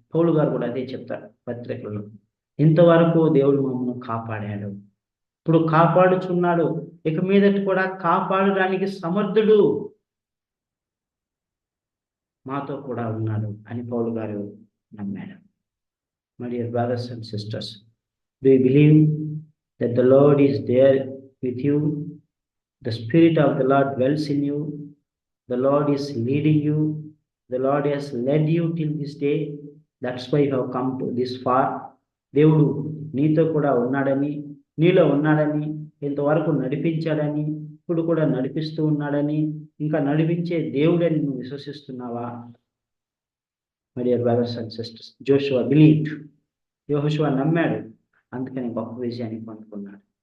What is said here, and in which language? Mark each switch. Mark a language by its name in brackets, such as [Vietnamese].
[Telugu] పౌలు గారు కూడా అదే చెప్తారు పత్రికల్లో. ఇంతవరకు దేవుడు మమ్మల్ని కాపాడాడు, ఇప్పుడు కాపాడుచున్నాడు, ఇక మీదట కూడా కాపాడడానికి సమర్థుడు, మాతో కూడా ఉన్నాడు అని పౌలు గారు నమ్మాడు. [English] My dear brothers and sisters, do you believe that the Lord is there with you? The Spirit of the Lord dwells in you. The Lord is leading you. The Lord has led you till this day. That's why you have come to this far. [Telugu] దేవుడు నీతో కూడా ఉన్నాడని, నీలో ఉన్నాడని, ఇంతవరకు నడిపించాడని, ఇప్పుడు కూడా నడిపిస్తూ ఉన్నాడని, ఇంకా నడిపించే దేవుడని నువ్వు విశ్వసిస్తున్నావా? [English] My dear brothers and sisters, Joshua believed. [Telugu] యెహోషువ నమ్మాడు, అందుకని గొప్ప విజయాన్ని పొందుకున్నాడు.